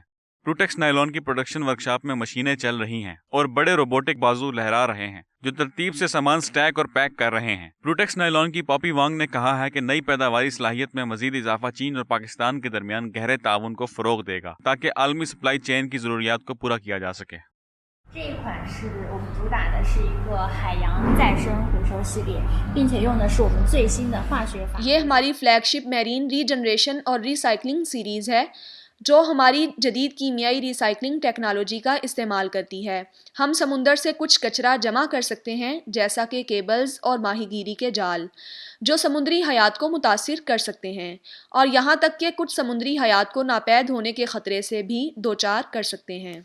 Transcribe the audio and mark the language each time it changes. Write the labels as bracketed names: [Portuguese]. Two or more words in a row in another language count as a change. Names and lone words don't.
[Urdu] پروٹیکس نائلون کی [English] production workshop [Urdu] میں مشینیں چل رہی ہیں اور بڑے روبوٹک بازو لہرا رہے ہیں جو ترتیب سے سامان سٹیک اور پیک کر رہے ہیں۔ پروٹیکس نائلون کی پاپی وانگ نے کہا ہے کہ نئی پیداواری صلاحیت میں مزید اضافہ چین اور پاکستان کے درمیان گہرے تعاون کو فروغ دے گا تاکہ عالمی [English] supply chain [Urdu] کی ضروریات کو پورا کیا جا سکے۔ [Chinese] 这一款是我们主打的是一个海洋再生回收系列，并且用的是我们最新的化学法。 [Urdu] یہ ہماری [English] flagship marine regeneration [Urdu] اور [English] recycling series [Urdu] ہے جو ہماری جدید کیمیائی [English] recycling technology [Urdu] کا استعمال کرتی ہے. ہم سمندر سے کچھ کچرا جمع کر سکتے ہیں جیسا کہ کیبلز اور ماہی گیری کے جال جو سمندری حیات کو متاثر کر سکتے ہیں اور یہاں تک کہ کچھ سمندری حیات کو ناپید ہونے کے خطرے سے بھی دوچار کر سکتے ہیں.